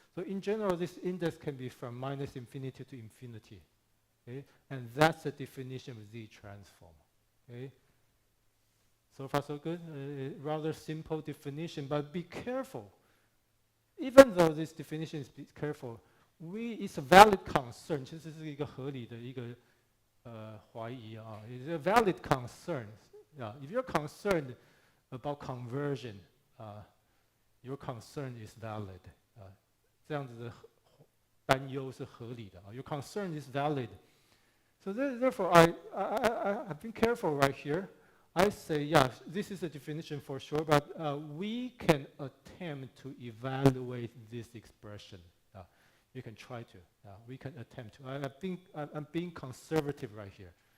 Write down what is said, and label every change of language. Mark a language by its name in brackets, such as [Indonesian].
[English] So in general, this index can be from minus infinity to infinity. Okay? And that's the definition of Z transform. Okay? So far so good? Rather simple definition, but be careful. Even though this definition is careful, it's a valid concern. [Chinese] 这是一个合理的一个怀疑啊. [English] It's a valid concern. Yeah, if you're concerned about conversion, your concern is valid. [Chinese] 这样子的担忧是合理的. [English] Your concern is valid. So therefore, I've been careful right here. I say, yeah, this is a definition for sure, but we can attempt to evaluate this expression. You can try to. We can attempt to. I'm being conservative right here.